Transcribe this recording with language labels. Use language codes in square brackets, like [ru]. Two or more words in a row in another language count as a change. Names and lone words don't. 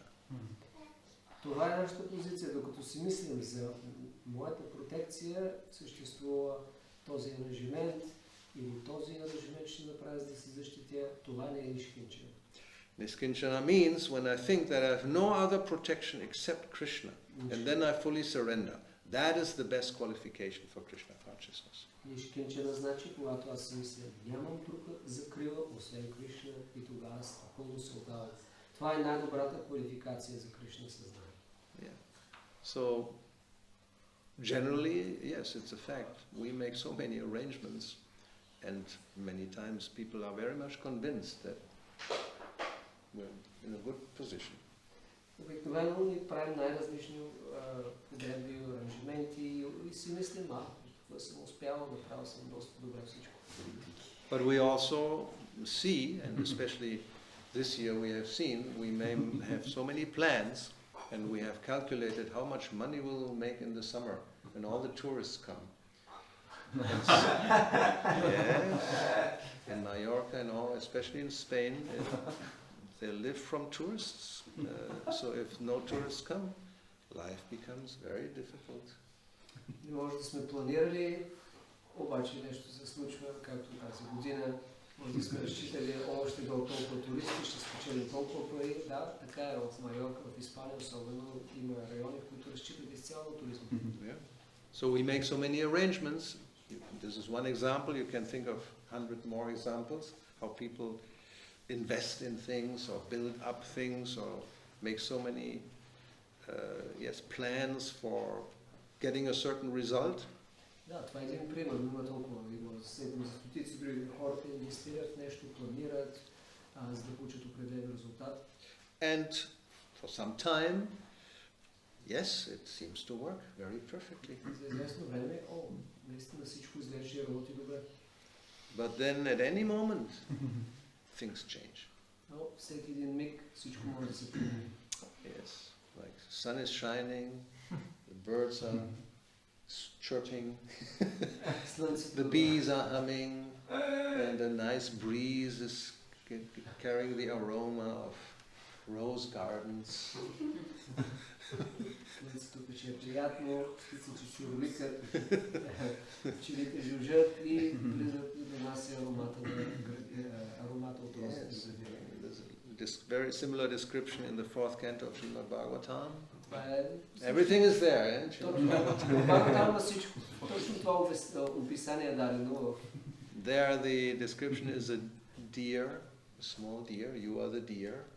[bg] Това е нашата позиция. Докато си мислим за моята протекция, съществува този аранжимент или този аранжимент ще направя за да се защитя. Това не е нишкинчана. [en] Niskinchana means when I think that I have no other protection except Krishna, and then I fully surrender. That is the best qualification for Krishna consciousness. [bg] Нишкинчана значи, когато аз си мисля, нямам друга закрила, освен Кришна, и тогава аз напълно се отдавам. Това е най-добрата квалификация за Кришна съзнание. [en] Yeah. So, generally, yes, it's a fact. We make so many arrangements, and many times people are very much convinced that we're in a good position. [bg] Обикновено ни правим най-различни подредби, аранжименти и си мислим, това съм успял, направил съм доста добре всичко. [en] But we also see, and especially this year we have seen, we may have so many plans, and we have calculated how much money we will make in the summer when all the tourists come. Yes, in Mallorca and all, especially in Spain, they live from tourists. So if no tourists come, life becomes very difficult. [bg] Не може да сме планирали, обаче нещо се случва, както тази година. Може да сме разчитали още до толкова туристи, ще спечелим толкова пари. Да, така е в Майорка, в Испания особено. Има райони, в които разчитат изцяло туризма. [en] Yeah. So we make so many arrangements. This is one example. You can think of 100 more examples, how people invest in things or build up things or make so many plans for getting a certain result. [bg] Да, това е един пример, има толкова, има стотици други хората инвестират в нещо, планират, за да получат определен резултат. [en] And for some time, yes, it seems to work very perfectly. [bg] За известно време, наистина всичко изглежда и работи добре. [en] But then at any moment, things change. [bg] Но всеки един миг всичко може да се промени. [en] Yes, like sun is shining, the birds are chirping, the bees are humming, and a nice breeze is carrying the aroma of rose gardens. [bg] Слънцето пече приятно, птиците чурликат, пчелите жужжат и влизат и донася аромата от розите. [en] This very similar description in the 4th canto of Srimad Bhagavatam. Everything is there, eh? There the description is a deer, a small deer, you are the deer.